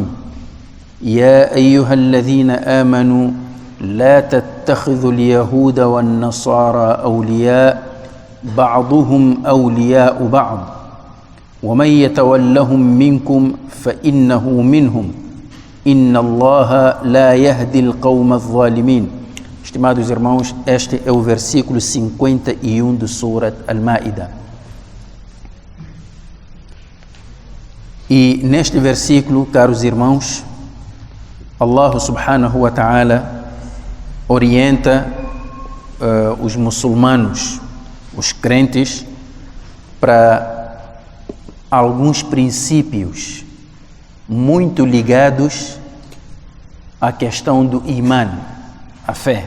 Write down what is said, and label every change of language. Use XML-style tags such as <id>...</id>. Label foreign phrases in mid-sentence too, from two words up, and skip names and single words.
<ar>يا أيها الذين آمنوا لا تتخذوا اليهود والنصارى أولياء بعضهم أولياء بعض ومن يتولهم منكم فإنه منهم إن الله لا يهدي القوم الظالمين.</ar> <pt>Estimados irmãos, este é o versículo 51 do Surat Al-Ma'idah. E neste versículo, caros irmãos,</pt> <ar>الله سبحانه وتعالى</ar> <pt>orienta os muçulmanos, os crentes, para alguns princípios muito ligados à questão do iman, a fé.</pt>